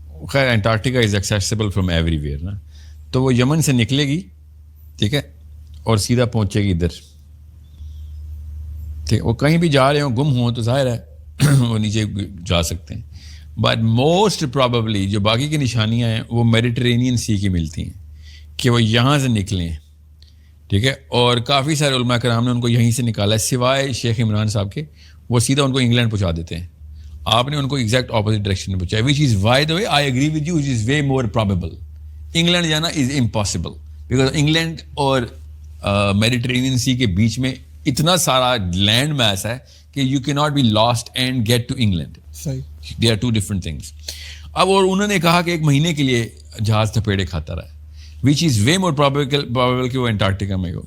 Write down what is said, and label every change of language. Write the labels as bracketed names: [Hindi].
[Urdu] خیر [English] Antarctica is accessible from everywhere [Urdu] نا, تو وہ یمن سے نکلے گی, ٹھیک ہے, اور سیدھا پہنچے گی ادھر, ٹھیک, وہ کہیں بھی جا رہے ہوں, گم ہوں تو ظاہر ہے وہ نیچے جا سکتے ہیں. [English] but most probably [Urdu] جو باقی کی نشانیاں ہیں وہ میڈیٹرینین سی کی ملتی ہیں کہ وہ یہاں سے نکلیں, ٹھیک ہے, اور کافی سارے علماء کرام نے ان کو یہیں سے نکالا ہے سوائے شیخ عمران صاحب کے, وہ سیدھا ان کو انگلینڈ پہنچا دیتے ہیں. آپ نے ان کو ایگزیکٹ اپوزٹ ڈائریکشن میں پہنچایا, [English] Which is by the way I agree with you, which is way more probable. England جانا is impossible because England اور Mediterranean sea [Urdu] کے بیچ میں اتنا سارا [English] Land mass ہے کہ you can not be lost and get to England. They are two different things. [Urdu] اب اور انہوں نے کہا کہ 1 مہینے کے لیے جہاز تھپیڑے کھاتا رہا, [English] which is way more probable [Urdu] کہ وہ انٹارکٹیکا میں ہو.